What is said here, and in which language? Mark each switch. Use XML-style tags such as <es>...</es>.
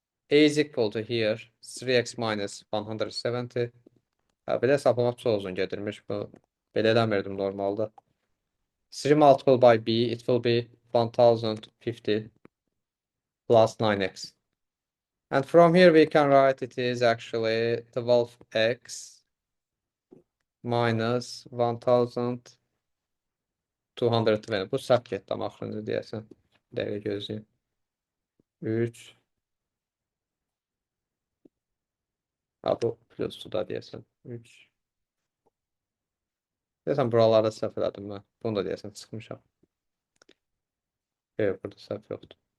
<en>A is equal to here 3x minus 170.</en> <az>Belə hesaplamaq çox uzun gedirmiş bu. Belə eləmirdim normalda.</az> <en>3 multiplied by B, it will be 1050 plus 9x. And from here we can write it is actually 12x minus 1050 220.</en> <az>Bu səhv getdi amma axırıncı deyəsən. Bir dəqiqə gözləyim. 3. Ha, bu plus da deyəsən. 3. Deyəsən buralarda səhv elədim mən. Bunu da deyəsən çıxmışam. Yox, burada səhv yoxdur.</az>